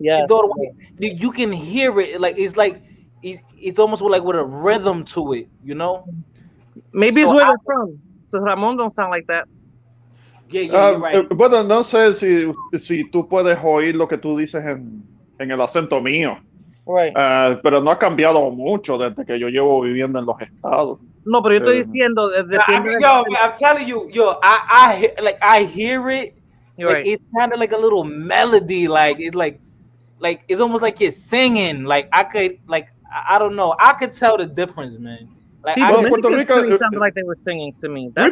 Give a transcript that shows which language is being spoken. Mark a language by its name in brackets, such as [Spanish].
[English] Inquisidor, you can hear it. Like it's almost like with a rhythm to it, you know. Maybe it's So where they're from. Because Ramon don't sound like that. Yeah, you're right. [Spanish] Bueno, no sé si tú puedes oír lo que tú dices en el acento mío. [English] Right. [Spanish] Pero no ha cambiado mucho desde que yo llevo viviendo en los estados. No, pero yo estoy diciendo [English] I'm telling you, I hear it. You're Like right. it's kind of like a little melody. Like it's like it's almost like you're singing. Like I don't know. I could tell the difference, man. Like See, Puerto Dominicans to me Rico, sounded like they were singing to me.